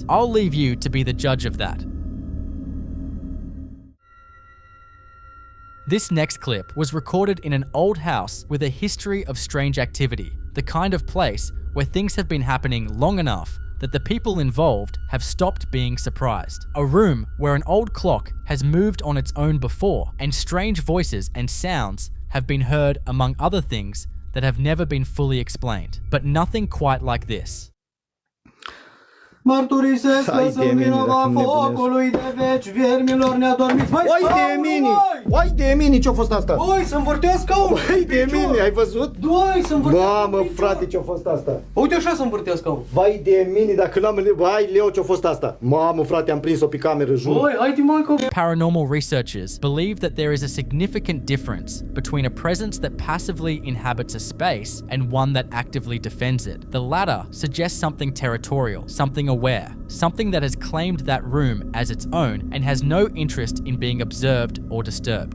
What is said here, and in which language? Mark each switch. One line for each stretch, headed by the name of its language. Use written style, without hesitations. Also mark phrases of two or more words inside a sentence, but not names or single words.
English: I'll leave you to be the judge of that. This next clip was recorded in an old house with a history of strange activity, the kind of place where things have been happening long enough that the people involved have stopped being surprised. A room where an old clock has moved on its own before, and strange voices and sounds have been heard, among other things that have never been fully explained. But nothing quite like this.
Romanian: Mărturisesc că sunt vinovat focului de veci, viermilor neadormiți. Vai de mine! Vai de mine, ce-a fost asta? Oi, să învârtea scaunul! Vai de mine, ai văzut? Doi, să învârtea scaunul! Mamă, frate, ce-a fost asta? Uite așa să învârtea scaunul! Vai de mine, dacă n-am... Vai, Leo, ce-a fost asta? Mamă, frate, am prins-o pe cameră, jur! Oi, haide, mă,
English: Paranormal researchers believe that there is a significant difference between a presence that passively inhabits a space and one that actively defends it. The latter suggests something territorial, something aware, something that has claimed that room as its own and has no interest in being observed or disturbed.